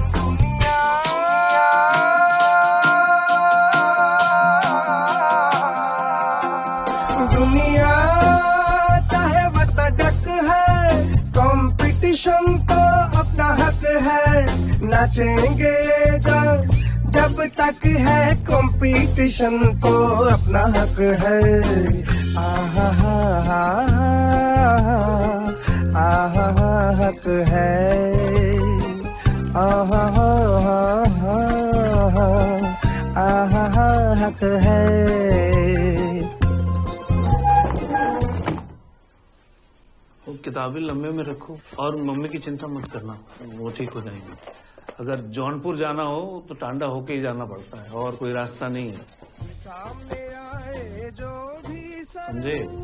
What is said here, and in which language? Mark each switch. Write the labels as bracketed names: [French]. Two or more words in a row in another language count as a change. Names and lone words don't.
[Hindi] दुनिया चाहे वतडक है, कंपटीशन तो अपना हक है, नाचेंगे जब तक है कंपटीशन तो अपना हक है। आहा हा हा आहा हा हक है, आहा हा हा आहा हा हक है। वो किताबें लम्बे में रखो और मम्मी की चिंता मत करना, वो ठीक हो जाएंगी। अगर जौनपुर जाना हो तो टांडा होके ही जाना पड़ता है और कोई रास्ता नहीं है, समझे?